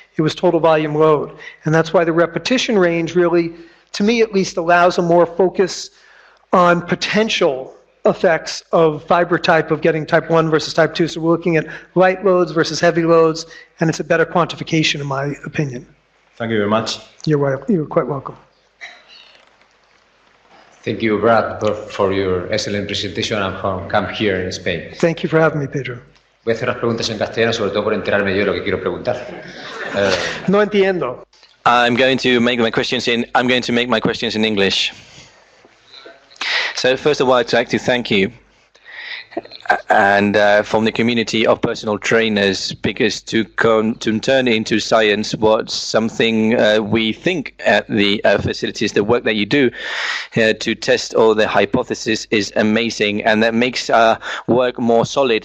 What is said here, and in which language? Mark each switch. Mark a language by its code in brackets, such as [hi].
[en] It was total volume load. And that's why the repetition range really, to me at least, allows a more focus on potential effects of fiber type, of getting type 1 versus type 2. So we're looking at light loads versus heavy loads, and it's a better quantification in my opinion. Thank you very much. You're quite welcome. Thank you, Brad, for your excellent presentation and for come here in Spain. Thank you for having me, Pedro. [es] Voy a hacer las preguntas en castellano, sobre todo por enterarme yo de lo que quiero preguntar. No entiendo. [en] I'm going to make my questions in English. So first of all, I'd like to thank you and from the community of personal trainers, because to turn into science what's something we think at the facilities, the work that you do to test all the hypotheses is amazing, and that makes work more solid.